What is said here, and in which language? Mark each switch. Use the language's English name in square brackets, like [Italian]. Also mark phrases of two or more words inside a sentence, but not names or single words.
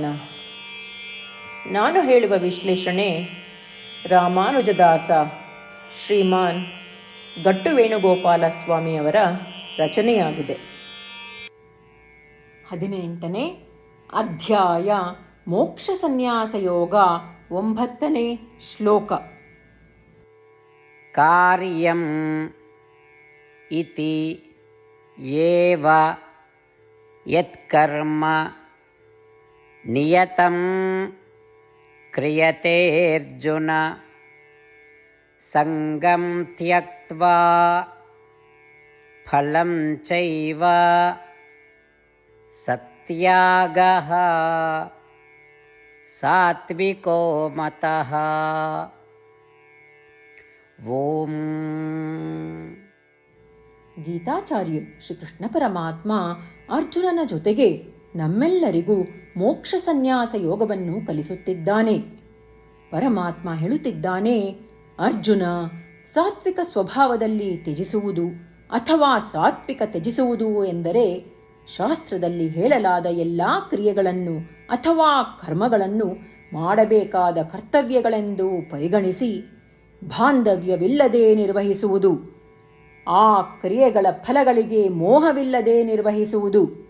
[Kannada] ನಾನು ಹೇಳುವ ವಿಶ್ಲೇಷಣೆ ರಾಮಾನುಜದಾಸ ಶ್ರೀಮಾನ್ ಗಟ್ಟು ವೇಣುಗೋಪಾಲ ಸ್ವಾಮಿಯವರ ರಚನೆಯಾಗಿದೆ. 18ನೇ ಅಧ್ಯಾಯ ಮೋಕ್ಷ ಸನ್ಯಾಸ ಯೋಗ, 9ನೇ ಶ್ಲೋಕ. [Sanskrit] ಕಾರ್ಯಂ ಇತಿ ಏವ ಯತ್ಕರ್ಮ ನಿಯತಂ ಕ್ರಿಯತೆ ಅರ್ಜುನ ಸಂಗಂ ತ್ಯಕ್ತ್ವಾ ಫಲಂ ಚೈವ ಸತ್ಯಾಗಃ ಸಾತ್ವಿಕೋ ಮತಃ. ಓಂ. [Kannada] ಗೀತಾಚಾರ್ಯ ಶ್ರೀಕೃಷ್ಣ ಪರಮಾತ್ಮ ಅರ್ಜುನನ ಜೊತೆಗೆ ನಮ್ಮೆಲ್ಲರಿಗೂ ಮೋಕ್ಷ ಸನ್ಯಾಸ ಯೋಗವನ್ನು ಕಲಿಸುತ್ತಿದ್ದಾನೆ. ಪರಮಾತ್ಮ ಹೇಳುತ್ತಿದ್ದಾನೆ, ಅರ್ಜುನ, ಸಾತ್ವಿಕ ಸ್ವಭಾವದಲ್ಲಿ ತ್ಯಜಿಸುವುದು ಅಥವಾ ಸಾತ್ವಿಕ ತ್ಯಜಿಸುವುದು ಎಂದರೆ ಶಾಸ್ತ್ರದಲ್ಲಿ ಹೇಳಲಾದ ಎಲ್ಲ ಕ್ರಿಯೆಗಳನ್ನು ಅಥವಾ ಕರ್ಮಗಳನ್ನು ಮಾಡಬೇಕಾದ ಕರ್ತವ್ಯಗಳೆಂದು ಪರಿಗಣಿಸಿ ಬಾಂಧವ್ಯವಿಲ್ಲದೆ ನಿರ್ವಹಿಸುವುದು, ಆ ಕ್ರಿಯೆಗಳ ಫಲಗಳಿಗೆ ಮೋಹವಿಲ್ಲದೆ ನಿರ್ವಹಿಸುವುದು.